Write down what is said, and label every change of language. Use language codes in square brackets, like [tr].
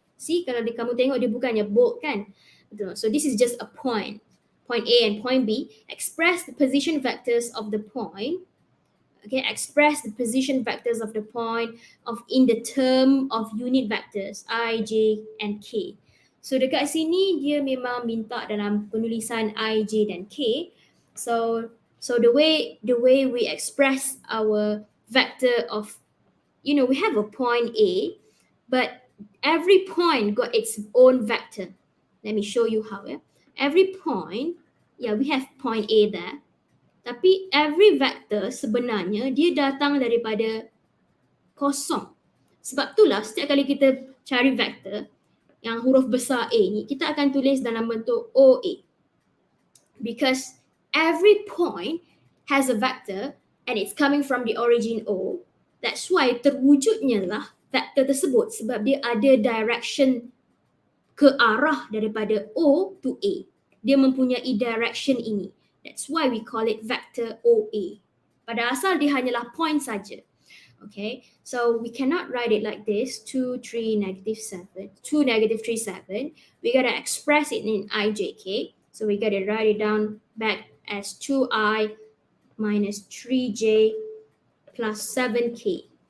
[ms] See, kalau kamu tengok dia bukannya bold kan? [en] So this is just a point. Point A and point B, express the position vectors of the point. Okay, express the position vectors of the point in the term of unit vectors I, J, and K. [ms] So dekat sini dia memang minta dalam penulisan I, J, dan K. [en] So the way we express our vector of, we have a point A, but every point got its own vector. Let me show you how. Every point, we have point A there. [ms] Tapi [en] every vector [ms] sebenarnya dia datang daripada kosong. Sebab itulah setiap kali kita cari vector yang huruf besar A ni, kita akan tulis dalam bentuk OA. [en] Because every point has a vector and it's coming from the origin O. That's why [ms] terwujudnya lah vector tersebut sebab dia ada direction ke arah daripada [en] O to A. [ms] Dia mempunyai direction ini. [en] That's why we call it vector OA. [ms] Pada asal dia hanyalah point saja. [en] Okay, so we cannot write it like this, 2, 3, -7, 2, -3, 7. We gotta express it in IJK. So we gotta write it down back as 2I minus 3J plus 7K.